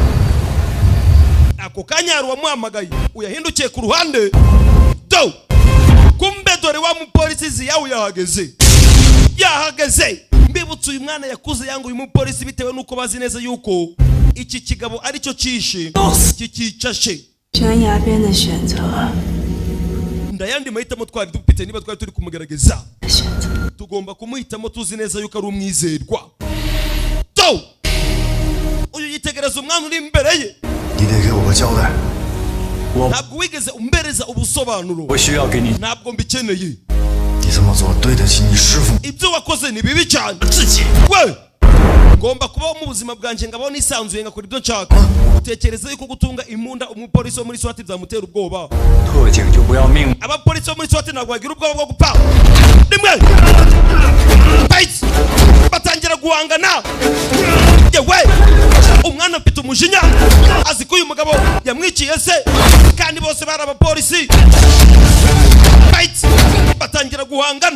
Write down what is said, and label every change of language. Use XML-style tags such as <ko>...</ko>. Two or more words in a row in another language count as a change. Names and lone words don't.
<rw>Ako kanya wamuhamagaye uyahindukiye ku ruhande. Do! Kumbe dore wa mupolisi ziyawe yahageze. Mbibutse uyu mwana yakuze yangu uyu mupolisi bitewe nuko bazi neza yuko iki kigabo ari cyo cishe kikicashe.</rw> <zh>悬崖边的选择，</zh> <rw>ndayandi mahitamo twari dufite niba twari turi kumugerageza.</rw> <zh>选择</zh> <rw>Tugomba kumuhitamo tuzi neza yuko ari umwizerwa. Do! Uyu yitegereza umwana uri imbere ye.</rw> <zh>你得给我个交代。</zh> <rw>Ntabwo wigeze umbereza ubusobanuro.</rw> <zh>我需要给你</zh> <rw>Ntabwo mbikeneye.</rw> <zh>你这么做对得起你师傅。</zh> <rw>Ibyo wakoze ni bibi cyane.</rw> <zh>自己。</zh> <rw>We! Ngomba kubaho mu buzima bwanjye ngabaho nisanzuye ngakora ibyo nshaka. Utekereza yuko gutunga imbunda umupolisi wo muri SWAT byamutera ubwoba?</rw> <zh>特警就不要命。</zh> <rw>Abapolisi bo muri SWAT ntabwo bagira ubwoba bwo gupfa. Rimwe! Fight! Batangira guhangana. Yewe! Umwana afite umujinya. Azi ko uyu mugabo yamwiciye se. Kandi bose bari abapolisi. Fight! Batangira guhangana.</rw>